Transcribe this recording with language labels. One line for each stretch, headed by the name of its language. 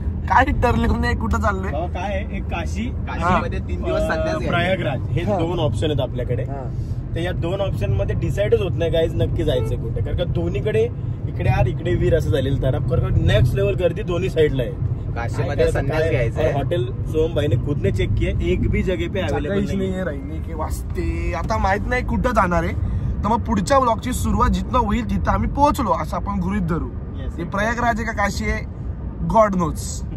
Marathi: काय ठरले नाही, कुठं चाललोय? काय आहे, एक काशीमध्ये 3 दिवस संध्याकाळी प्रयागराज हे 2 ऑप्शन आहेत आपल्याकडे. तर या 2 ऑप्शन मध्ये डिसाइडच होत नाही गाईज नक्की जायचं कुठे, कारण का दोन्हीकडे इकडे आर इकडे वीर असं झालेलं. तर नेक्स्ट लेवल गर्दी दोन्ही साईडला आहे. काशीमध्ये संन्यास घ्यायचं.
Hindi: हॉटेल सोहम भाईने खुद ने चेक किया, एक भी जगह पे अवेलेबल
Marathi: नाही राहिली की वाजते. आता माहित नाही कुठं जाणार आहे, तर मग पुढच्या ब्लॉगची सुरुवात जिथनं होईल तिथं आम्ही पोहोचलो असं आपण गृहीत धरू. हे प्रयागराज आहे का काशी आहे,
English: God knows.